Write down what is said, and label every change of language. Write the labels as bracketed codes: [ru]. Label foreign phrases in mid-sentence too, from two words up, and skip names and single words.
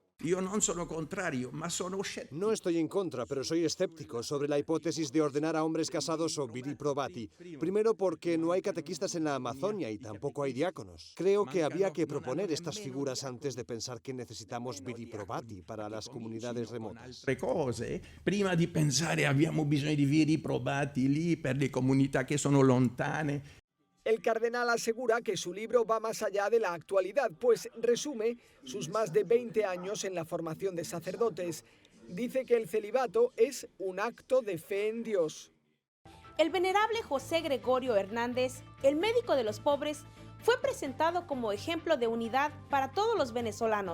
[es] No estoy en contra, pero soy escéptico sobre la hipótesis de ordenar a hombres casados o [la] viri probati. [es] Primero porque no hay catequistas en la Amazonia y tampoco hay diáconos. Creo que había que proponer estas figuras antes de pensar que necesitamos [la] viri probati [es] para las comunidades remotas. [it] Prima di pensare abbiamo bisogno di [la] viri probati [it] lì per le comunità che sono lontane. [es] El cardenal asegura que su libro va más allá de la actualidad, pues resume sus más de 20 años en la formación de sacerdotes. Dice que el celibato es un acto de fe en Dios. El venerable José Gregorio Hernández, el médico de los pobres, fue presentado como ejemplo de unidad para todos los venezolanos.